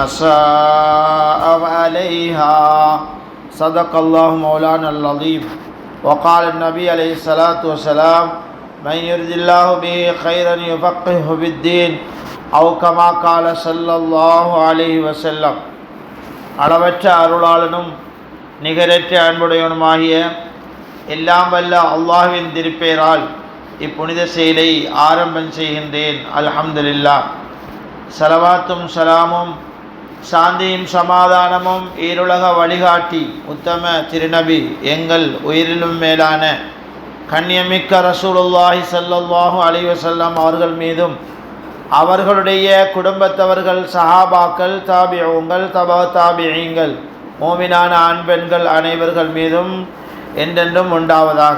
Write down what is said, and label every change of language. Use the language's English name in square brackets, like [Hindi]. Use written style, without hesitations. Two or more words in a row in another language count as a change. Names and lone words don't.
[Arabic] أساء فعليها صدق الله مولانا العظيم وقال النبي عليه الصلاة والسلام من يرد الله به خيرا يفقهه في الدين أو كما قال صلى الله عليه وسلم. [Tamil] அளவற்ற அருளாளனும் நிகரற்ற அன்புடையவனுமாகிய எல்லாம் வல்ல அல்லாஹ்வின் திருப்பெயரால் இப்புனித செயலை ஆரம்பம் செய்கின்றேன். அல்ஹம்துலில்லாஹ். ஸலவாத்தும் ஸலாமும் சாந்தியும் சமாதானமும் ஈருலக வழிகாட்டி உத்தம திருநபி எங்கள் உயிரிலும் மேலான கண்ணியமிக்க [Arabic] رسول الله صلى الله عليه وسلم [Tamil] அவர்கள் மீதும் அவர்களுடைய குடும்பத்தவர்கள் சஹாபாக்கள் தாபிஊங்கள் தபா தாபிஈங்கள் மோமினான ஆண் பெண்கள் அனைவர்கள் மீதும் என்றென்றும் உண்டாவதாக.